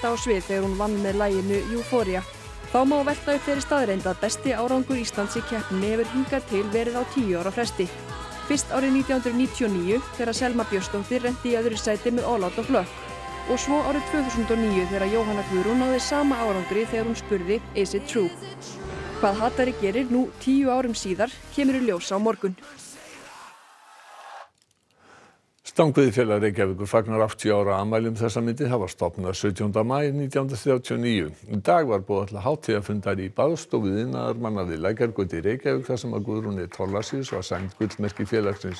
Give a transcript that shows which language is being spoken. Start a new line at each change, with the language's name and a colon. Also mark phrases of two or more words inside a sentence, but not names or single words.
Icelandic: á svið þegar hún vann með laginu Euphoria. Þá má velta upp þeirri staðreynd að besti árangur Íslands í keppninni hefur hingað til verið á 10 ára fresti. Fyrst árið 1999 þegar Selma Björnsdóttir renti í öðru sæti með All Out of Luck og svo árið 2009 þegar Jóhanna Guðrún náði sama árangri þegar hún spurði Is it true? Hvað Hatari gerir nú 10 árum síðar kemur í ljós á morgun. Stangveiðifélag Reykjavíkur fagnar 80 ára afmæli þessa myndi. Það var stofnað 17. maí 1939. Í dag var boðað til hátíðarfundar í baðstofu iðnaðarmanna við Lækjargötu í Reykjavík þar sem að Guðrúni Thorlacius var sæmd gullmerki félagsins.